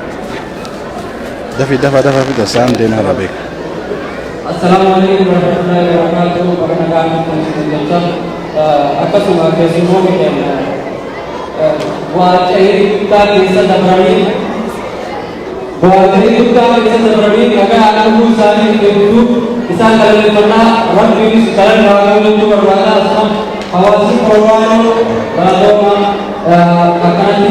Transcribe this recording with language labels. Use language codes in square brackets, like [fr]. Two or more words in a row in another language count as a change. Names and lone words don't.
[om] Dafa fida isaan deemaa beek. [ar] السلام عليكم ورحمة الله وبركاته. [om] Perkenalkan akkasuma keessummoonni keenya waaqayyo guddaa keessa dabranii nagaa arguu isaanii beektuu isaan galateeffannaa rabbiinis kalan waaqayyoon barbaada asuma hawaasni qorwaanoo galatooma akkanatti